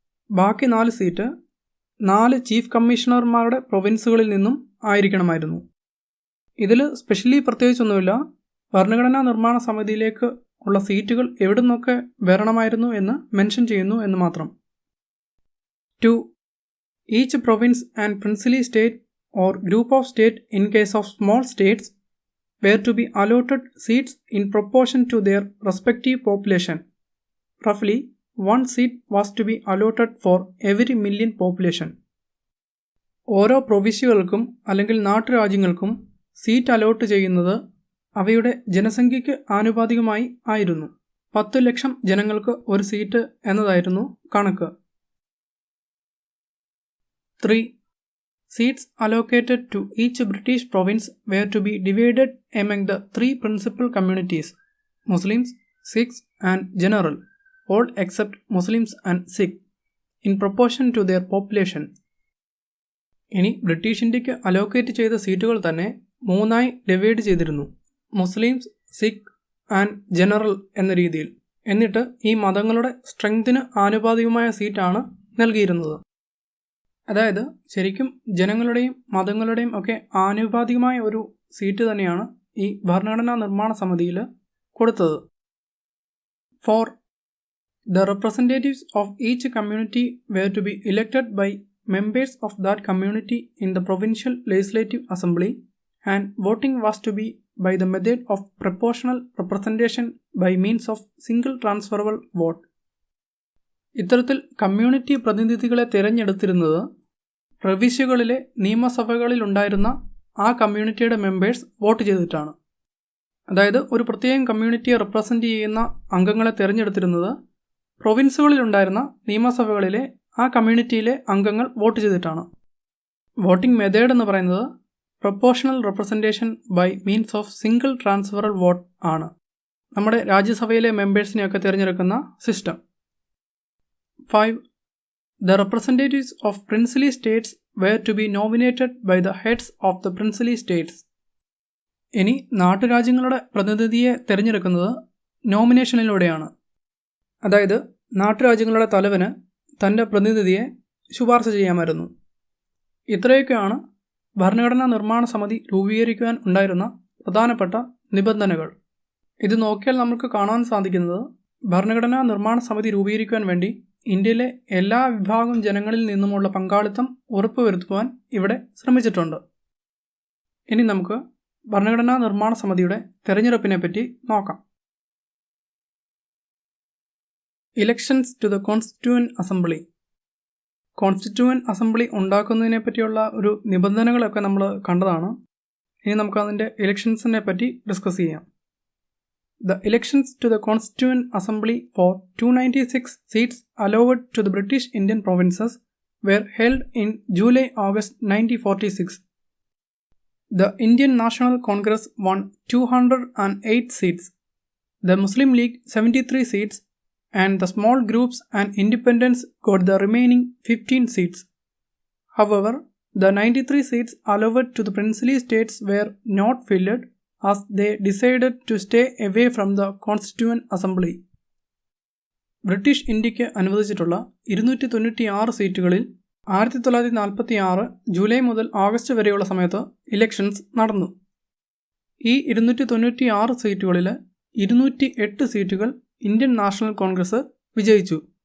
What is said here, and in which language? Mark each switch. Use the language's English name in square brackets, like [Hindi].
[Malayalam] ബാക്കി 4 seat 4 chief കമ്മീഷണർമാരുടെ പ്രൊവിൻസുകളിൽ നിന്നും ആയിരിക്കണമായിരുന്നു. ഇതിൽ സ്പെഷ്യലി പ്രത്യേകിച്ചൊന്നുമില്ല, ഭരണഘടനാ നിർമ്മാണ സമിതിയിലേക്ക് ഉള്ള സീറ്റുകൾ എവിടെ നിന്നൊക്കെ വരണമായിരുന്നു എന്ന് മെൻഷൻ ചെയ്യുന്നു എന്ന് മാത്രം. 2. [English] Each province and princely state or group of state in case of small states were to be allotted seats in proportion to their respective population. Roughly, 1 seat was to be allotted for every million population. [Malayalam] ഓരോ പ്രൊവിശ്യകൾക്കും അല്ലെങ്കിൽ നാട്ടുരാജ്യങ്ങൾക്കും seat allot ചെയ്യുന്നത് അവയുടെ ജനസംഖ്യയ്ക്ക് ആനുപാതികമായി ആയിരുന്നു. 10 ലക്ഷം ജനങ്ങൾക്ക് ഒരു seat എന്നതായിരുന്നു കണക്ക്. 3. [English] Seats allocated to each British province were to be divided among the 3 principal communities, Muslims, Sikhs and General, all except Muslims and Sikh, in proportion to their population. [Malayalam] ഇനി British ഇന്ത്യക്ക് അലോക്കേറ്റ് ചെയ്ത സീറ്റുകൾ തന്നെ 3ആയി divide ചെയ്തിരുന്നു, Muslims, Sikh and general എന്ന രീതിയിൽ. എന്നിട്ട് ഈ മതങ്ങളുടെ സ്ട്രെങ്തിന് ആനുപാതികമായ സീറ്റാണ് നൽകിയിരുന്നത്. അതായത് ശരിക്കും ജനങ്ങളുടെയും മതങ്ങളുടെയും ഒക്കെ ആനുപാതികമായ ഒരു സീറ്റ് തന്നെയാണ് ഈ ഭരണഘടനാ നിർമ്മാണ സമിതിയിൽ കൊടുത്തത്. 4. [English] The representatives of each community were to be elected by members of that community in the provincial legislative assembly, and voting was to be by the method of proportional representation by means of single transferable vote. [Malayalam] ഇത്തരത്തിൽ community പ്രതിനിധികളെ തിരഞ്ഞെടുത്തിരുന്നത് പ്രവിശ്യകളിലെ നിയമസഭകളിലുണ്ടായിരുന്ന ആ കമ്മ്യൂണിറ്റിയുടെ members vote ചെയ്തിട്ടാണ്. അതായത് ഒരു പ്രത്യേകം കമ്മ്യൂണിറ്റിയെ represent ചെയ്യുന്ന അംഗങ്ങളെ തിരഞ്ഞെടുത്തിരുന്നത് പ്രൊവിൻസുകളിലുണ്ടായിരുന്ന നിയമസഭകളിലെ ആ കമ്മ്യൂണിറ്റിയിലെ അംഗങ്ങൾ വോട്ട് ചെയ്തിട്ടാണ്. വോട്ടിംഗ് മെത്തേഡ് എന്ന് പറയുന്നത് [English] proportional representation by means of single transferal vote [Malayalam] ആണ്. നമ്മുടെ രാജ്യസഭയിലെ മെമ്പേഴ്സിനെയൊക്കെ തിരഞ്ഞെടുക്കുന്ന system. 5. [English] The representatives of princely states were to be nominated by the heads of the princely states. [Malayalam] ഇനി നാട്ടുരാജ്യങ്ങളുടെ പ്രതിനിധിയെ തിരഞ്ഞെടുക്കുന്നത് നോമിനേഷനിലൂടെയാണ്. അതായത് നാട്ടുരാജ്യങ്ങളുടെ തലവന് തൻ്റെ പ്രതിനിധിയെ ശുപാർശ ചെയ്യാമായിരുന്നു. ഇത്രയൊക്കെയാണ് ഭരണഘടനാ നിർമ്മാണ സമിതി രൂപീകരിക്കുവാൻ ഉണ്ടായിരുന്ന പ്രധാനപ്പെട്ട നിബന്ധനകൾ. ഇത് നോക്കിയാൽ നമുക്ക് കാണാൻ സാധിക്കുന്നത് ഭരണഘടനാ നിർമ്മാണ സമിതി രൂപീകരിക്കുവാൻ വേണ്ടി ഇന്ത്യയിലെ എല്ലാ വിഭാഗം ജനങ്ങളിൽ നിന്നുമുള്ള പങ്കാളിത്തം ഉറപ്പുവരുത്തുവാൻ ഇവിടെ ശ്രമിച്ചിട്ടുണ്ട്. ഇനി നമുക്ക് ഭരണഘടനാ നിർമ്മാണ സമിതിയുടെ തെരഞ്ഞെടുപ്പിനെ പറ്റി നോക്കാം. [English] Elections to the constituent assembly. [Malayalam] Constituent assembly ഉണ്ടാക്കുന്നതിനെ പറ്റിയുള്ള ഒരു നിബന്ധനകളൊക്കെ നമ്മൾ കണ്ടതാണ്. ഇനി നമുക്കതിൻ്റെ ഇലക്ഷൻസിനെ പറ്റി ഡിസ്കസ് ചെയ്യാം. [English] The elections to the Constituent Assembly for 296 seats allowed to the British Indian provinces were held in July-August 1946. The Indian National Congress won 208 seats, the Muslim League 73 seats, and the small groups and independents got the remaining 15 seats. However, the 93 seats allowed to the princely states were not filled as they decided to stay away from the Constituent Assembly. [Malayalam] British ഇന്ത്യക്ക് അനുവദിച്ചിട്ടുള്ള 296 സീറ്റുകളിൽ 1946 July മുതൽ August വരെയുള്ള സമയത്ത് elections നടന്നു. ഈ 296 സീറ്റുകളിൽ 208 സീറ്റുകൾ Indian national Congress വിജയിച്ചു.